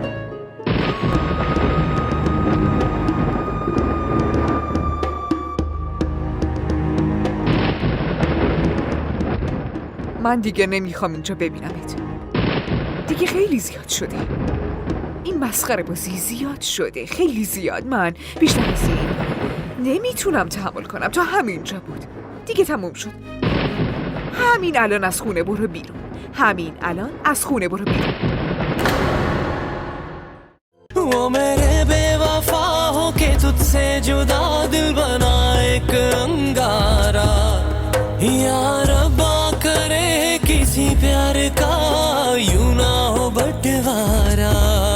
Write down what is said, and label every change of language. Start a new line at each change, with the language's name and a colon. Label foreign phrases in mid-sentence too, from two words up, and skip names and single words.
Persian: من دیگه نمیخوام اینجا ببینمت. دیگه خیلی زیاد شده. این مسخره بازی زیاد شده، خیلی زیاد. من بیشتر از این نمیتونم تحمل کنم. تا همینجا بود، دیگه تموم شد. همین الان از خونه برو بیرون.
Hindi: वो मेरे बेवफा हो के तुझसे जुदा दिल बना एक अंगारा या रब्बा करे किसी प्यार का यूं ना हो बंटवारा